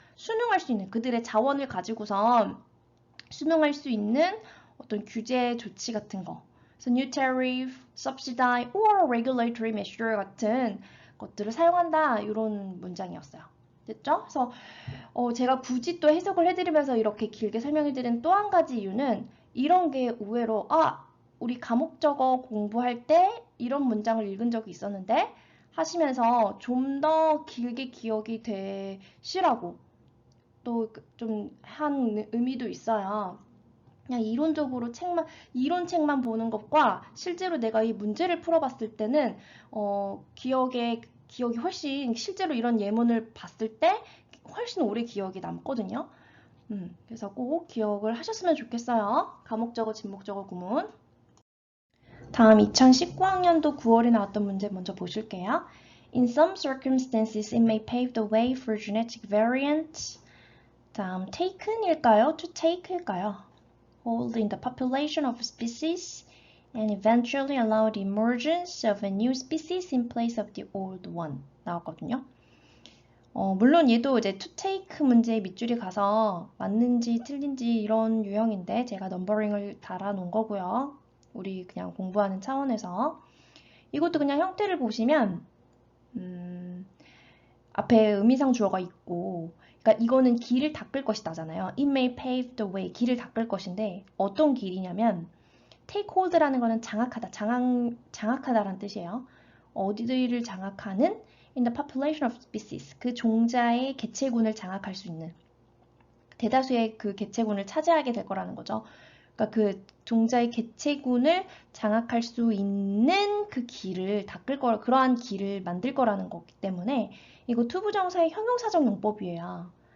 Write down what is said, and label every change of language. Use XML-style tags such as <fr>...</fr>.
<ko>순응할 수 있는 그들의 자원을 가지고선 순응할 수 있는 어떤 규제 조치 같은 거.</ko> <en>그래서 new tariff, subsidy, or regulatory measure</en> <ko>같은 것들을 사용한다. 이런 문장이었어요. 됐죠? 그래서 제가 굳이 또 해석을 해드리면서 이렇게 길게 설명해드린 또 한 가지 이유는 이런 게 의외로 우리 가목적어 공부할 때 이런 문장을 읽은 적이 있었는데 하시면서 좀 더 길게 기억이 되시라고 또 좀 한 의미도 있어요. 그냥 이론적으로 이론 책만 보는 것과 실제로 내가 이 문제를 풀어봤을 때는 기억이 훨씬 실제로 이런 예문을 봤을 때 훨씬 오래 기억이 남거든요. 그래서 꼭 기억을 하셨으면 좋겠어요. 가목적어, 진목적어 구문. 다음 2019학년도 9월에 나왔던 문제 먼저 보실게요.</ko> <en>In some circumstances, it may pave the way for genetic variants.</en> <ko>다음 taken일까요? To take일까요?</ko> <en>Hold in the population of a species and eventually allow the emergence of a new species in place of the old one.</en> <ko>나왔거든요. 물론 얘도 이제 to take 문제에 밑줄이 가서 맞는지 틀린지 이런 유형인데 제가 넘버링을 달아 놓은 거고요. 우리 그냥 공부하는 차원에서 이것도 그냥 형태를 보시면 앞에 의미상 주어가 있고 그러니까 이거는 길을 닦을 것이다잖아요.</ko> <en>It may pave the way.</en> <ko>길을 닦을 것인데 어떤 길이냐면 take hold라는 거는 장악하다, 장악하다라는 뜻이에요. 어디를 장악하는</ko> <en>in the population of species.</en> <ko>그 종자의 개체군을 장악할 수 있는 대다수의 그 개체군을 차지하게 될 거라는 거죠. 그러니까 그 종자의 개체군을 장악할 수 있는 그 길을 닦을 거, 그러한 길을 만들 거라는 거기 때문에 이거 투부정사의 형용사적 용법이에요.</ko>